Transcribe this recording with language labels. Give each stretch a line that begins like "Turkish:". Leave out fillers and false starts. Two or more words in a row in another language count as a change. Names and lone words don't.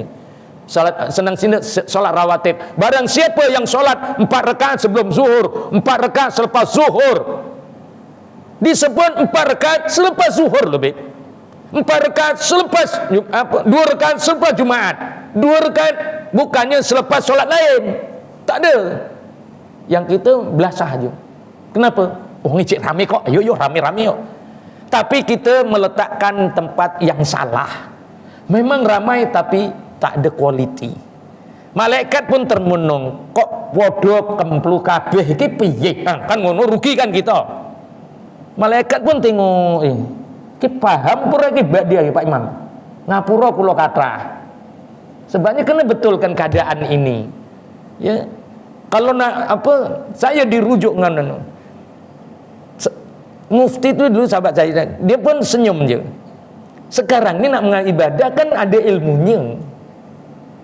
Malay: Solat senang solat rawatib. Barang siapa yang solat 4 rakaat sebelum zuhur, 4 rakaat selepas zuhur, disebut 4 rakaat selepas zuhur lebih. 4 rakaat selepas 2 rakaat selepas Jumaat, 2 rakaat bukannya selepas solat lain. Tak ada. Yang kita belasah je. Kenapa? Oh ni cik ramai kok. Yuk ramai-ramai yuk. Tapi kita meletakkan tempat yang salah. Memang ramai tapi tak ada kualiti. Malaikat pun termenung,
Javanese: kok bodoh kemplu kabeh iki piye?
Malay: Kan ngono rugi kan kita. Malaikat pun tengok,
Javanese: ki paham pura ki ba'diyah Pak Imam. Ngapura kula kathah.
Malay: Sebabnya kena betulkan keadaan ini. Ya. Kalau nak apa, saya dirujuk dengan mufti itu dulu sahabat saya, dia pun senyum je. Sekarang ni nak mengamal ibadah kan ada ilmunya.